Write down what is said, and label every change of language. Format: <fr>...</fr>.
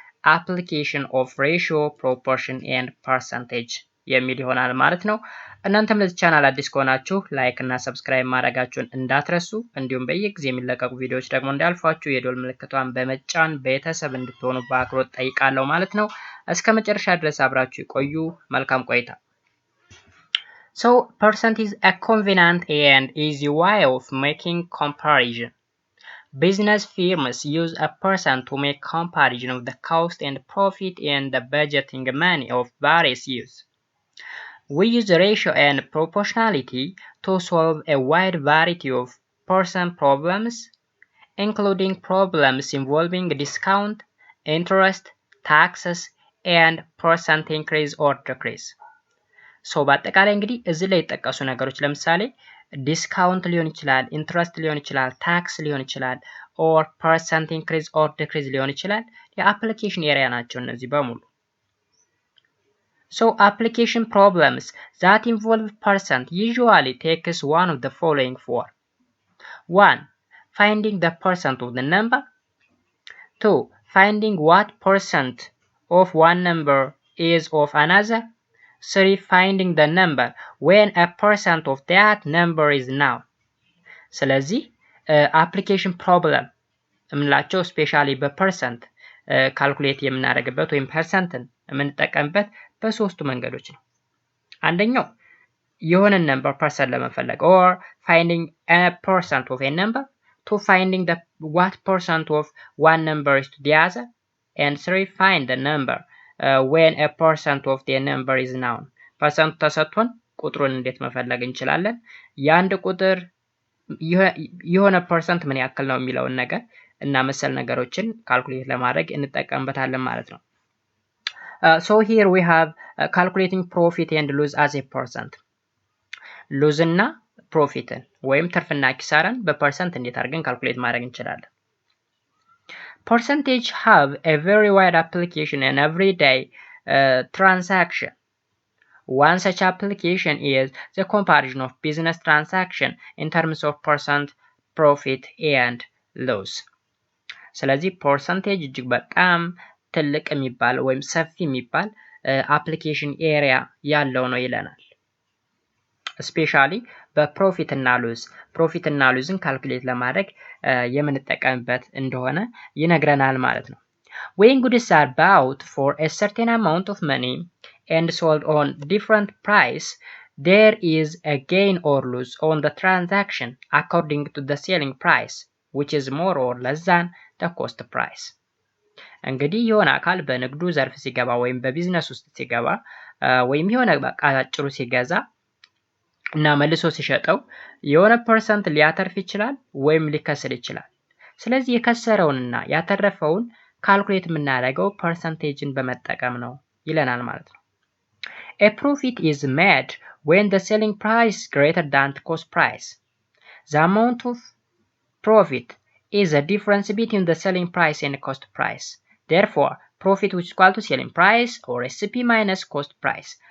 <en>application of ratio, proportion and percentage</en> <am>የሚል ይሆናል ማለት ነው። እናንተም ለዚህ ቻናል አዲስ ከሆናችሁ ላይክ እና ሰብስክራይብ ማድረጋችሁን እንዳትረሱ፣ እንዲሁም በየጊዜው የሚለቀቁ ቪዲዮዎች ደግሞ እንዲያልፏችሁ የደወል ምልክቷን በመጫን ቤተሰብ እንድትሆኑ በአክብሮት ጠይቃለሁ ማለት ነው። እስከ መጨረሻ ድረስ አብራችሁ ይቆዩ። መልካም ቆይታ።</am> <en>So percent is a convenient and easy way of making comparison. Business firms use a percent to make comparison of the cost and profit and the budgeting money of various use. We use ratio and proportionality to solve a wide variety of percent problems, including problems involving discount, interest, taxes, and percent increase or decrease.</en> <am>ሶ በአጠቃላይ እንግዲህ እዚህ ላይ የተጠቀሱ ነገሮች ለምሳሌ ዲስካውንት ሊሆን ይችላል፣ ኢንትረስት ሊሆን ይችላል፣ ታክስ ሊሆን ይችላል፣ ኦር ፐርሰንት ኢንክሪዝ ኦር ዲክሪዝ ሊሆን ይችላል። የአፕሊኬሽን ኤሪያ ናቸው እነዚህ በሙሉ። ሶ አፕሊኬሽን ፕሮብለምስ</am> <en>that involve percent usually takes one of the following four. 1. Finding the percent of the number. 2. Finding what percent of one number is of another. 3. Finding the number when a percent of that number is known.</en> <am>ስለዚህ አፕሊኬሽን ፕሮብለም የምንላቸው ስፔሻሊ በፐርሰንት ካልኩሌት የምናደርግበት ወይም ፐርሰንትን የምንጠቀምበት በሶስቱ መንገዶች ነው። አንደኛው የሆነን ነምበር ፐርሰንት ለመፈለግ</am> <en>or finding a percent of a number, to finding the what percent of one number is to the other, and 3. Find the number when a percent of the number is known.</en> <am>ፐርሰንቱ ተሰጥቶን ቁጥሩን እንዴት መፈለግ እንችላለን? የአንድ ቁጥር የሆነ ፐርሰንት ምን ያክል ነው የሚለውን ነገር እና መሰል ነገሮችን ካልኩሌት ለማድረግ እንጠቀምበታለን ማለት ነው።</am> <en>So here we have calculating profit and loss as a percent.</en> <am>ሎዝ እና ፕሮፊትን ወይም ትርፍና ኪሳራን በፐርሰንት እንዴት አድርገን ካልኩሌት ማድረግ እንችላለን?</am> <en>Percentage have a very wide application in everyday transaction. One such application is the comparison of business transaction in terms of percent, profit and loss.</en> <am>ስለዚህ ፐርሰንቴጅ እጅግ በጣም ትልቅ የሚባል ወይም ሰፊ የሚባል አፕሊኬሽን ኤሪያ ያለው ነው ይለናል። ስፔሻሊ በፕሮፊት እና ሉዝን ካልኩሌት ለማድረግ የምንጠቀምበት እንደሆነ ይነግረናል ማለት ነው።</am> <en>When goods are bought for a certain amount of money and sold on different price, there is a gain or loss on the transaction according to the selling price, which is more or less than the cost price.</en> <am>እንግዲህ የሆነ አካል በንግዱ ዘርፍ ሲገባ ወይም በቢዝነስ ውስጥ ሲገባ ወይም የሆነ ዕቃ አጭሩ ሲገዛ እና መልሶ ሲሸጠው የሆነ ፐርሰንት ሊያተርፍ ይችላል ወይም ሊከስር ይችላል። ስለዚህ የከሰረውንና ያተረፈውን ካልኩሌት የምናደርገው ፐርሰንቴጅን በመጠቀም ነው ይለናል ማለት ነው።</am> <en>A profit is made when the selling price is greater than the cost price. The amount of profit is the difference between the selling price and the cost price. Therefore, profit which is equal to selling price or SP minus cost price.</en>